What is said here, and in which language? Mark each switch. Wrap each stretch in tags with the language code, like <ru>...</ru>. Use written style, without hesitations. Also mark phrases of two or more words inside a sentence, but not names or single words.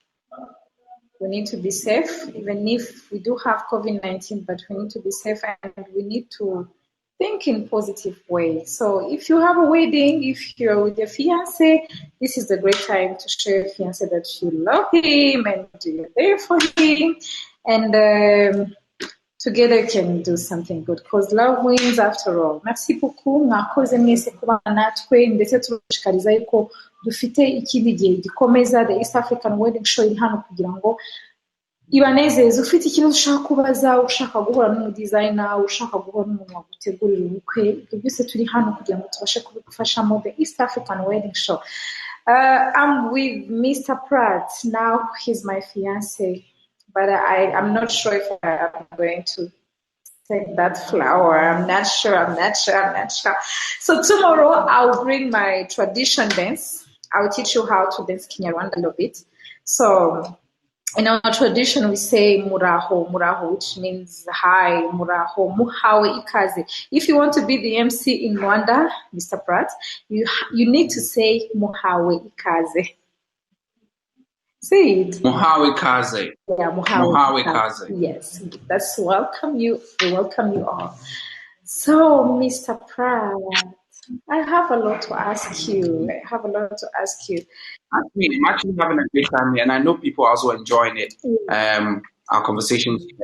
<en>We need to be safe, even if we do have COVID-19, but we need to be safe and we need to think in positive way. So if you have a wedding, if you're with your fiancé, this is a great time to show your fiancé that you love him and you're there for him. And together you can do something good because love wins after all.</en> <fr>Merci beaucoup.</fr> <rw>Mwakoze mwese kuba natwe ndetse turashikariza yuko dufite ikindi gihe gikomeza the East African Wedding Show iri hano kugira ngo ibanezeze. Ufite ikintu ushaka kubaza, ushaka guhura n'umudesigner, ushaka guhura n'umuntu wagutegurira ubukwe, ibyo byose turi hano kugira ngo tubashe kubigufashamo the East African Wedding Show.</rw> <en>I'm with Mr. Pratt. Now he's my fiancé, but I'm not sure if I'm going to take that flower. I'm not sure. So tomorrow I'll bring my tradition dance. I'll teach you how to dance Kinyarwanda a little bit. So in our tradition, we say muraho, which means hi,</en> <rw>muraho, muhawe ikaze.</rw> <en>If you want to be the MC in Rwanda, Mr. Pratt, you need to say</en> <rw>muhawe ikaze.</rw> <en>Say it.</en> <rw>Muhawe ikaze.</rw> <en>Yeah,</en> <rw>muhawe ikaze.</rw> <en>Yes, that's welcome you. We welcome you all. So, Mr. Pratt, I have a lot to ask you. I'm actually having a great time here, and I know people are also enjoying it. Our conversations here.</en>